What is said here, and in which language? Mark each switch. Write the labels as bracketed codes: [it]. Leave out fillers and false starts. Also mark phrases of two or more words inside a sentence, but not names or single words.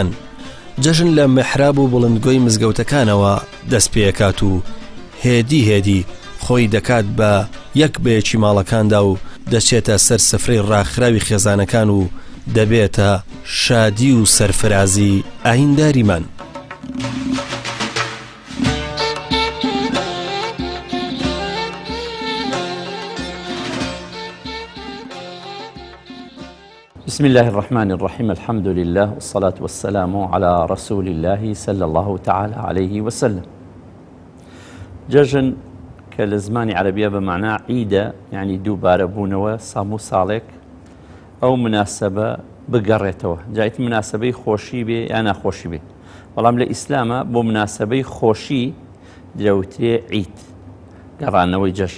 [ckb] جەژن لە میحراب و بڵندگۆی مزگەوتەکانەوە دەست پێکات و هێدی خۆی دەکات بە یەک بەیەکی ماڵەکاندا و دەچێتە سەر سفرەی ڕاخراوی خێزانەکان و دەبێتە شادی و سەرفرازی ئاینداریمان. [ar] بسم الله الرحمن الرحيم. الحمد لله والصلاة والسلام على رسول الله صلى الله تعالى عليه وسلم. [ckb] جەژن کە لە زمانی عەرەبیە بەمعنى عیدە، یعنی دووبارە بوونەوە ساڵ و ساڵێک ئەو مناسبە بگەڕێتەوە. جایت مناسبەی خۆشی بێ یا ناخۆشی بێ، بەڵام لە ئیسلامە بۆ مناسبەی خۆشی درەوترێ عید، گەڕانەوەی جەژن.